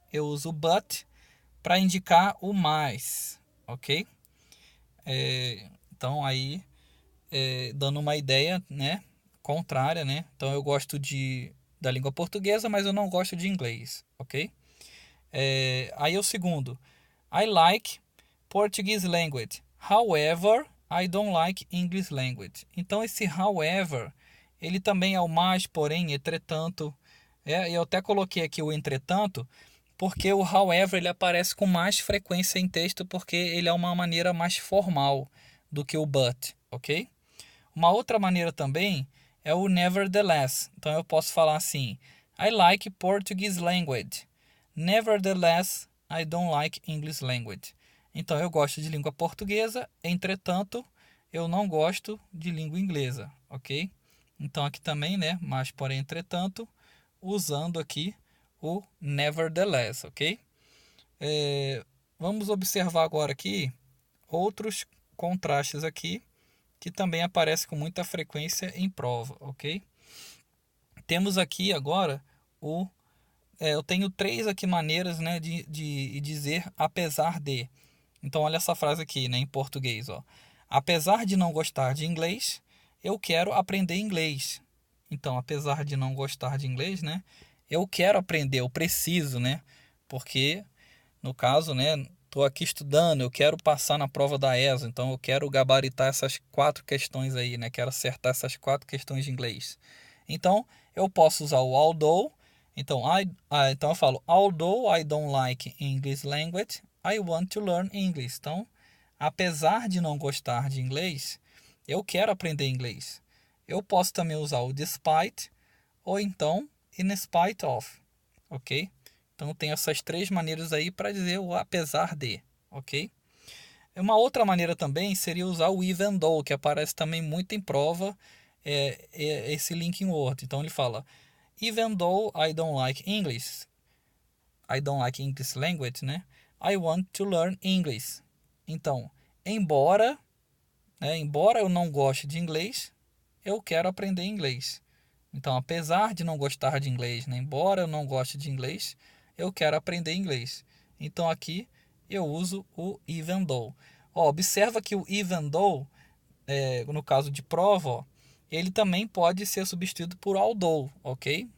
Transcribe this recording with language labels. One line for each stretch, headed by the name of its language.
Portuguese: eu uso but para indicar o mais, ok? Então aí, dando uma ideia, né, contrária, né? Então eu gosto da língua portuguesa, mas eu não gosto de inglês, ok? Aí o segundo,
English: I like Portuguese language, however, I don't like English language.
Portuguese: Então esse however, ele também é o mais, porém, entretanto. Eu até coloquei aqui o entretanto, porque o however ele aparece com mais frequência em texto, porque ele é uma maneira mais formal do que o but, ok? Uma outra maneira também é o nevertheless. Então eu posso falar assim:
English: I like Portuguese language. Nevertheless, I don't like English language.
Portuguese: Então eu gosto de língua portuguesa, entretanto, eu não gosto de língua inglesa, ok? Então aqui também, né, mas porém entretanto, usando aqui o nevertheless, ok? Vamos observar agora aqui outros contrastes aqui que também aparecem com muita frequência em prova, ok? Temos aqui agora eu tenho três aqui maneiras, né, de dizer apesar de. Então olha essa frase aqui, né, em português, ó. Apesar de não gostar de inglês, eu quero aprender inglês. Então, apesar de não gostar de inglês, né, eu quero aprender, eu preciso, né? Porque no caso, né, estou aqui estudando, eu quero passar na prova da ESO, então eu quero gabaritar essas 4 questões aí, né? Quero acertar essas 4 questões de inglês. Então, eu posso usar o although. Então, então eu falo,
English: although I don't like English language, I want to learn English.
Portuguese: Então, apesar de não gostar de inglês, eu quero aprender inglês. Eu posso também usar o despite ou então in spite of, ok? Então tem essas 3 maneiras aí para dizer o apesar de, ok? Uma outra maneira também seria usar o even though, que aparece também muito em prova, esse linking word. Então ele fala,
English: even though I don't like English language,
Portuguese: né?
English: I want to learn English.
Portuguese: Então, embora eu não goste de inglês, eu quero aprender inglês. Então, apesar de não gostar de inglês, né? Embora eu não goste de inglês, eu quero aprender inglês. Então, aqui eu uso o even though. Observa que o even though, no caso de prova, ele também pode ser substituído por although, ok?